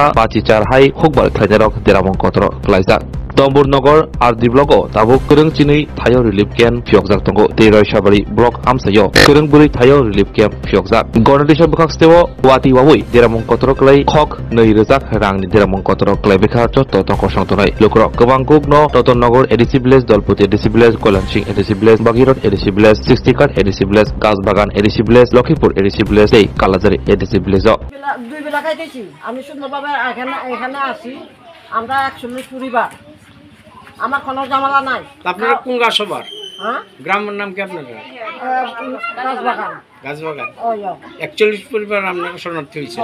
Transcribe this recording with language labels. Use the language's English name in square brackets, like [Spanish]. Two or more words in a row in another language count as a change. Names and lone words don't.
[Bodo] बाचिचार हाय हुगबार ख्लैनारक देरामं कतरक लाइजा तम्बुरनगर आर दिब्लगो ताबुक गोरों चिनै थायो [English] relief camp [Bodo] फियकजाक तंगो तेरय साबारि ब्लक आमसायो गोरों बुरै थायो [English] relief camp [Bodo] फियकजाक गणदेश बखास्तेव वाति वावै देरामं कतरकलै खक 2000 रांनि देरामं कतरकलै बेखा चत्त तंको संतनाय लोकर गोबां गुगनो रतननगर एडिसि विलेज दलपति एडिसि विलेज कल्याणसिंह एडिसि विलेज बागिरत एडिसि विलेज 60 काट एडिसि विलेज गासबागान एडिसि विलेज लखीपुर एडिसि विलेज এই কালাজারি এডিসি ভিলেজ [Bangla] দুই বেলা খাইতেছি আমি সুন্দরভাবে এখানে আসি আমরা 140 পরিবার আমার কোনো ঝামেলা নাই আপনারা কোন গাছবার হ্যাঁ গ্রামের নাম কি আপনাদের গাছবাগান ওই 41 পরিবার আপনারা শরণার্থী হয়েছে